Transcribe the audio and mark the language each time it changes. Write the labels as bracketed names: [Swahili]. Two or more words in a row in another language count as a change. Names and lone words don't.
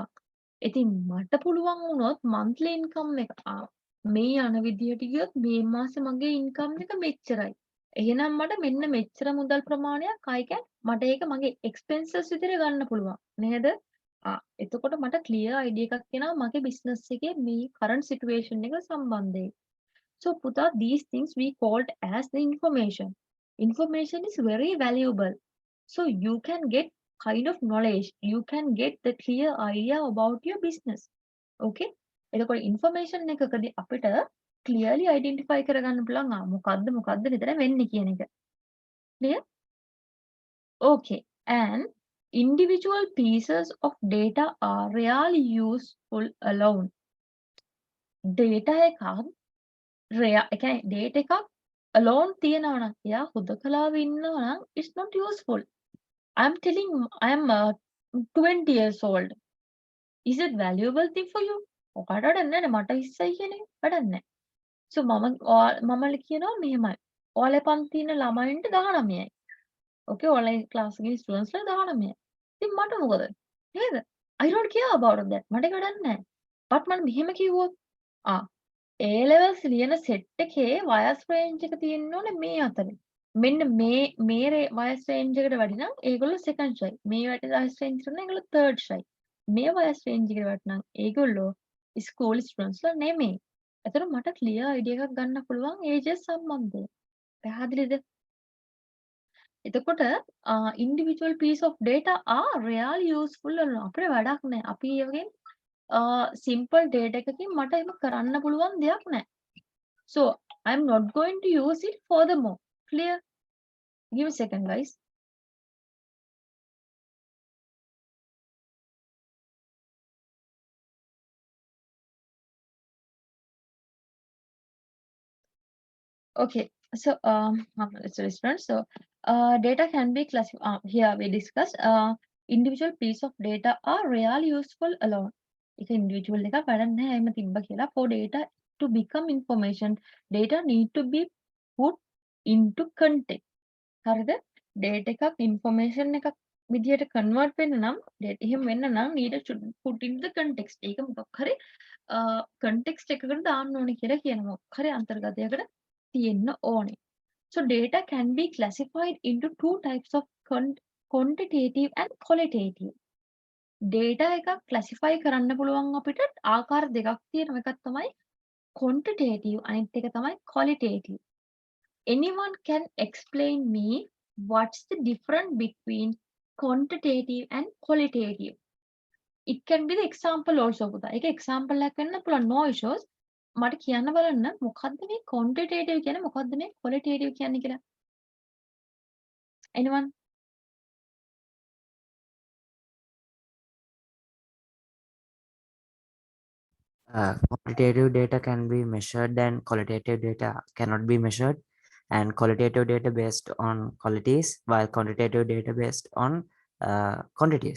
[Sinhala] ඉතින් මට පුළුවන් වුණොත් [English] monthly income [Sinhala] එක මේ යන විදිහට ගියොත් මේ මාසේ මගේ income එක මෙච්චරයි. එහෙනම් මට මෙන්න මෙච්චර මුදල් ප්‍රමාණයක් මට ඒක මගේ expenses විදිහට ගන්න පුළුවන්. නේද? එතකොට මට [English] clear idea [Sinhala] එකක් එනවා මගේ business එකේ මේ [English] current situation [Sinhala] එක සම්බන්ධයෙන්. [English] So Puta, these things we called as the information. Information is very valuable. So you can get kind of knowledge. You can get the clear idea about your business. [Sinhala] Okay? එතකොට information එකකදී අපිට [English] clearly identify [Sinhala] කරගන්න පුළුවන් මොකද්ද විතර වෙන්නේ කියන එක. [English] Clear? Okay. And individual pieces of data are really useful alone. [Sinhala] Data එකක් ඒ කියන්නේ data එකක් alone තියෙනවා නම් එයා හුදකලාව ඉන්නවා නම් [English] it's not useful. I'm telling I am 20 years old. Is it valuable thing for you? [Sinhala] ඔකට වැඩක් නැහැ මට 20යි කියන එක වැඩක් නැහැ. So මම කියනවා මෙහෙමයි. ඔයාලේ පන්තියේ ඉන්න ළමයින්ට 19යි. Okay ඔයාලේ ක්ලාස් එකේ ස්ටුඩන්ට්ස්ලා 19යි. ඉතින් මට මොකද? නේද? [English] I don't care about that. [Sinhala] මට ඒක වැඩක් නැහැ. but මම මෙහෙම කිව්වොත් A levels ලියන සෙට් එකේ වයස් රේන්ජ් එක තියෙන්න ඕනේ මේ අතරේ. මෙන්න මේ වයස් රේන්ජ් එකට වැඩි නම් ඒගොල්ලෝ [English] second shy. [Sinhala] මේ වයස් රේන්ජ් එකට නම් ඒගොල්ලෝ [English] third shy. [Sinhala] මේ වයස් රේන්ජ් එකට වැඩි නම් ඒගොල්ලෝ [English] school students [Sinhala] නෙමෙයි. එතකොට මට [English] clear idea [Sinhala] එකක් ගන්න පුළුවන් ඒජස් සම්බන්ධයෙන්. පැහැදිලිද? එතකොට [English] individual piece of data are really useful [Sinhala] අපිට වැඩක් නැහැ. අපි ඒ වගේ [English] simple data [Sinhala] එකකින් මට එහෙම කරන්න පුළුවන් දෙයක් නැහැ. [English] So I'm not going to use it furthermore. Clear? Give me a second, guys. Okay, so it's a restaurant. So data can be classified. Here we discussed individual piece of data are really useful alone. It's individual [Sinhala] එක වැඩක් නැහැ එහෙම තිබ්බ කියලා. [English] For data to become information, data need to be put into context. [Sinhala] හරිද? data එකක් information එකක් විදියට convert වෙන්න නම් එහෙම වෙන්න නම් [English] need to put into the context. [Sinhala] ඒක මොකක් හරි context එකකට දාන්න ඕනේ කියලා කියනවා. මොකක් හරි අන්තර්ගතයකට තියෙන්න ඕනේ. [English] So data can be classified into two types of quantitative and qualitative. [Sinhala] data එකක් classify කරන්න පුළුවන් අපිට ආකාර දෙකක් තියෙනවා. එකක් තමයි quantitative අනිත් එක තමයි qualitative. [English] Anyone can explain me what's the difference between quantitative and qualitative? It can be the example also පුතා. [Sinhala] ඒක example එකක් වෙන්න පුළුවන් [English] no issues. [Sinhala] මට කියන්න බලන්න මොකද්ද මේ quantitative කියන්නේ මොකද්ද මේ qualitative කියන්නේ කියලා. [English] Anyone? Quantitative data can be measured and qualitative data cannot be measured, and qualitative data based on qualities while quantitative data based on quantities.